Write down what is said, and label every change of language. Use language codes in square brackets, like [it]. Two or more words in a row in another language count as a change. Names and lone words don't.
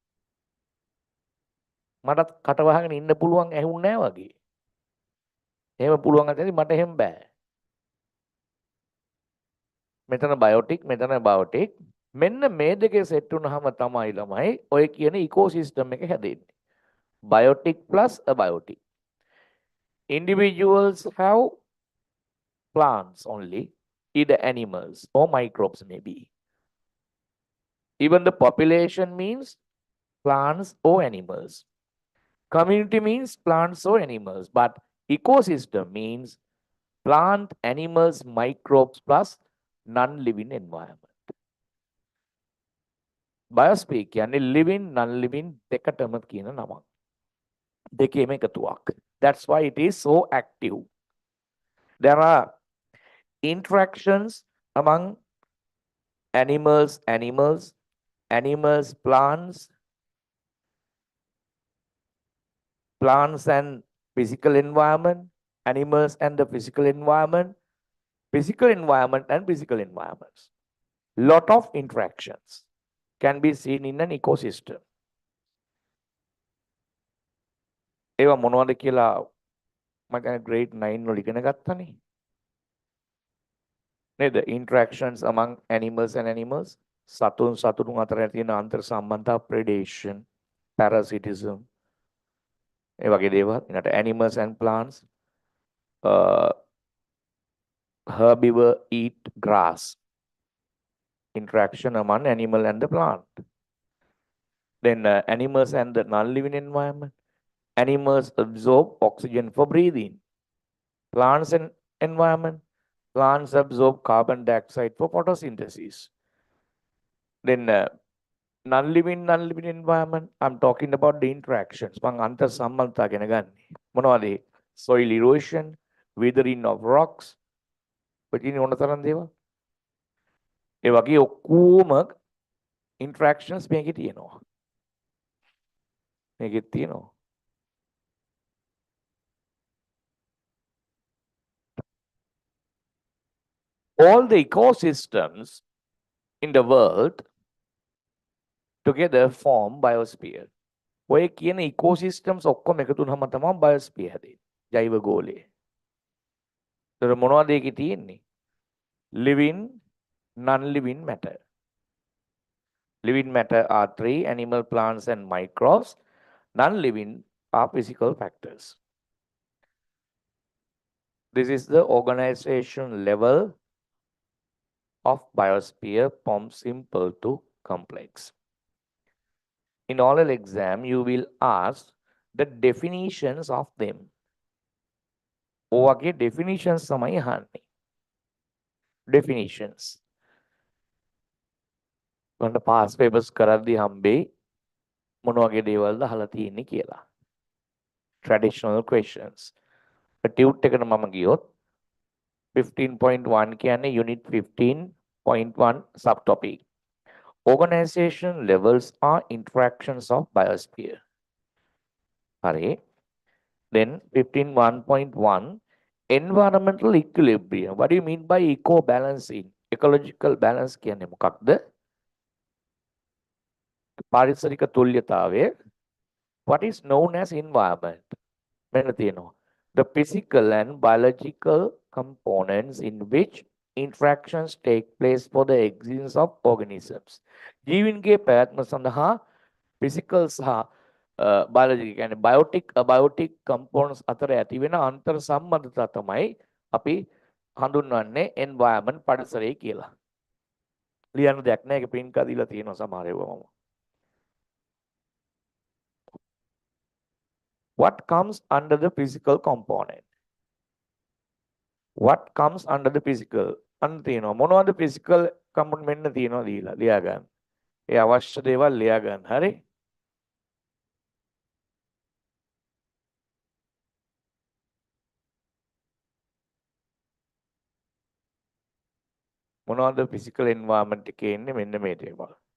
[si] මටත් කට වහගෙන ඉන්න පුළුවන් ඇහුන්නේ නැහැ වගේ. එහෙම පුළුවන් අතේ මට එහෙම බෑ. මෙතන බයෝටික් මෙතන බයෝටික් මෙන්න මේ දෙකේ සෙට් වුණාම තමයි ළමයි ඔය කියන ඉකෝසිස්ටම් එක හැදෙන්නේ. [en] Biotic plus abiotic. Individuals have plants only, either animals or microbes maybe. Even the population means plants or animals. Community means plants or animals, but ecosystem means plant, animals, microbes plus non-living environment. [si] Biosphere කියන්නේ [en] living, non-living [si] දෙකටම කියන නමක්. දෙකේම එකතුවක්. [en] That's why it is so active. There are interactions among animals, plants and physical environment, animals and the physical environment and physical environments. Lot of interactions can be seen in an ecosystem. [si] ඒවා මොනවද කියලා මම grade 9 වල ඉගෙන ගත්තානේ. නේද? [en] Interactions among animals and animals. [si] සතුන් අතර තියෙන අන්තර් සම්බන්ධතා, [en] predation, parasitism. [si] ඒ වගේ දේවල්. ඊට [en] animals and plants. Herbivore eat grass. Interaction among animal and the plant. Then animals and the non-living environment. Animals absorb oxygen for breathing. Plants and environment. Plants absorb carbon dioxide for photosynthesis. Then non-living environment. I'm talking about the interactions. [si] මම අන්තර් සම්බන්ධතා ගැන ගන්නේ. මොනවද? [en] Soil erosion, withering of rocks. [si] පිටින් ඕන තරම් දේවල්. ඒ වගේ ඔක්කොම interactions මේකේ තියෙනවා. මේකේ තියෙනවා. [en] All the ecosystems in the world together form biosphere. [si] ඔය කියන ඉකෝසිස්ටම්ස් ඔක්කොම එකතු වුනහම තමයි බයොස්ෆියර් හැදෙන්නේ. ජෛව ගෝලය. ඒතර මොනවද ඒකේ තියෙන්නේ? [en] living, non-living matter. Living matter are three: animal, plants, and microbes. Non-living are physical factors. This is the organization level of biosphere from simple to complex. In oral exam, you will ask the definitions of them. [si] ඔවගේ definitions තමයි අහන්නේ. Definitions. ඔන්න [en] past papers [si] කරද්දී හම්බෙයි මොන වගේ දේවල්ද අහලා තියෙන්නේ කියලා. [en] Traditional questions. [si] ටියුට් එකට මම ගියොත් 15.1 කියන්නේ [en] unit 15.1 subtopic. Organization levels are interactions of biosphere. [si] හරි. [en] Then 15.1.1 environmental equilibrium. What do you mean by eco balancing? Ecological balance [si] කියන්නේ මොකක්ද? පාරිසරික තුල්‍යතාවය. [en] What is known as environment? [si] මෙන්න තියෙනවා. [en] The physical and biological components in which interactions take place for the existence of organisms. [si] ජීවීන්ගේ පැවැත්ම සඳහා physical සහ biological කියන්නේ [en] biotic components [si] අතර ඇති වෙන අන්තර් සම්බන්ධතා තමයි අපි හඳුන්වන්නේ environment පරිසරය කියලා. ලියන්න දෙයක් නැහැ. ඒක print කරලා දීලා තියෙනවා සමහර ඒවාම. [en] What comes under the physical component? What comes under the physical? [si] අන්න තියෙනවා. මොනවද [en] physical component [si] මෙන්න තියෙනවා දීලා ලියා ගන්න. ඒ අවශ්‍ය දේවල් ලියා ගන්න. හරි? මොනවද [en] physical environment [si] එකේ ඉන්නේ මෙන්න මේ දේවල්.